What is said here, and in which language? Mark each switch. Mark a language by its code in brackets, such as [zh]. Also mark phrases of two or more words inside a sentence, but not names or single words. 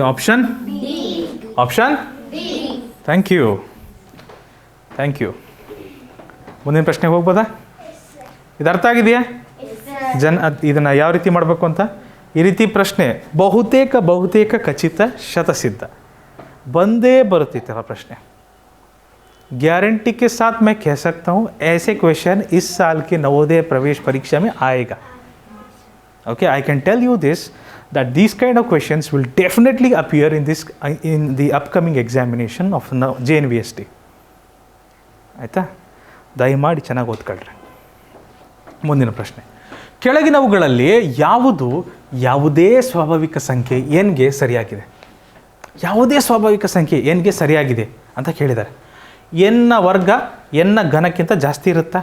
[en] option thank you. [kn] ಮುಂದಿನ ಪ್ರಶ್ನೆಗೆ ಹೋಗ್ಬೋದಾ? ಇದು ಅರ್ಥ ಆಗಿದೆಯಾ? ಇದನ್ನು ಯಾವ ರೀತಿ ಮಾಡಬೇಕು ಅಂತ? ಈ ರೀತಿ ಪ್ರಶ್ನೆ ಬಹುತೇಕ ಖಚಿತ ಶತಸಿದ್ಧ ಬಂದೇ ಬರುತ್ತಿತ್ತಲ್ಲ ಪ್ರಶ್ನೆ. [hi] गारंटी के साथ मैं कह सकता हूँ ऐसे क्वेश्चन इस साल के नवोदय प्रवेश परीक्षा में आएगा. [en] Okay, I can tell you this, that these kind of questions will definitely appear in the upcoming examination of JNVST. [kn] ಆಯಿತಾ? ದಯಮಾಡಿ ಚೆನ್ನಾಗಿ ಓದ್ಕೊಳ್ರಿ. ಮುಂದಿನ ಪ್ರಶ್ನೆ, ಕೆಳಗಿನವುಗಳಲ್ಲಿ ಯಾವುದೇ ಸ್ವಾಭಾವಿಕ ಸಂಖ್ಯೆ ಎನ್ಗೆ ಸರಿಯಾಗಿದೆ? ಯಾವುದೇ ಸ್ವಾಭಾವಿಕ ಸಂಖ್ಯೆ ಎನ್ಗೆ ಸರಿಯಾಗಿದೆ ಅಂತ ಕೇಳಿದ್ದಾರೆ. ಎನ್ನ ವರ್ಗ ಎನ್ನ ಘನಕ್ಕಿಂತ ಜಾಸ್ತಿ ಇರುತ್ತಾ?